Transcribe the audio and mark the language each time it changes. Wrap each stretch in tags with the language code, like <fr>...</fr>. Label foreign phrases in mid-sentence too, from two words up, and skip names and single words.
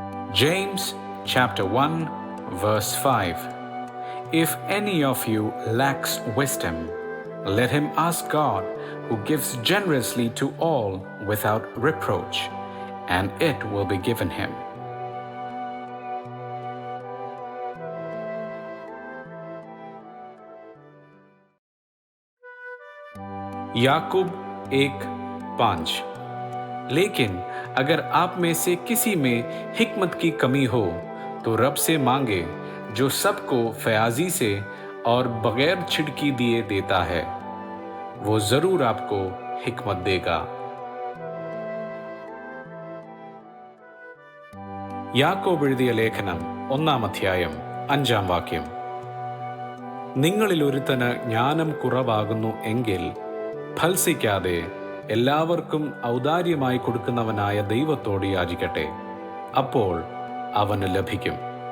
<en>James chapter 1 verse 5. If any of you lacks wisdom, let him ask God, who gives generously to all without reproach, and it will be given him.</en> <ur>याकूब 1:5। لیکن اگر آپ میں سے کسی میں حکمت کی کمی ہو تو رب سے مانگے، جو سب کو فیاضی سے اور بغیر جھڑکی دیے دیتا ہے، وہ ضرور آپ کو حکمت دے گا.</ur> <ml>യാക്കോബ് എഴുതിയ ലേഖനം 1-ാം അധ്യായം 5-ാം വാക്യം. നിങ്ങളിൽ ഒരുത്തന് ജ്ഞാനം കുറവാകുന്നു എങ്കിൽ ഫൽസിക്കാതെ എല്ലാവർക്കും ഔദാര്യമായി കൊടുക്കുന്നവനായ ദൈവത്തോട് യാചിക്കട്ടെ, അപ്പോൾ അവന് ലഭിക്കും.</ml>